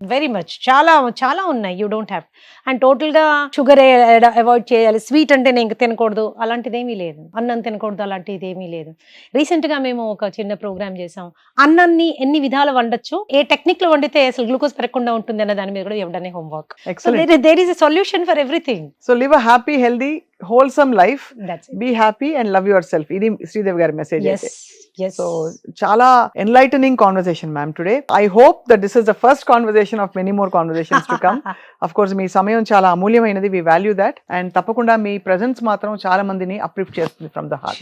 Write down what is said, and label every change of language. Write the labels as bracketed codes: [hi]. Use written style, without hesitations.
[te] Very much చాలా చాలా ఉన్నాయి. [en] You don't have. [te] And total గా షుగర్ అవాయిడ్ చేయాలి, స్వీట్ అంటే నేను తినకూడదు అలాంటిదేమీ లేదు, అన్నం తినకూడదు అలాంటిది ఏమీ లేదు. రీసెంట్ గా మేము ఒక చిన్న ప్రోగ్రామ్ చేసాం. అన్నాన్ని ఎన్ని విధాలు వండొచ్చు, ఏ టెక్నిక్ లో వండితే అసలు గ్లూకోజ్ పెరగకుండా ఉంటుంది అన్న దాని మీద కూడా ఇవ్వడమే homework. [en] There is a solution for everything. So live a happy healthy wholesome life. Be happy and love yourself. [te] Idi Sridevi gaరి message. [en] Yes. So chala enlightening conversation ma'am today. I hope that this is the first conversation of many more conversations to come. Of course [te] మీ సమయం చాలా అమూల్యమైనది. [en] We value that. [te] And తప్పకుండా మీ presence మాత్రం చాలా మందిని uplift చేస్తుంది [en] from the heart.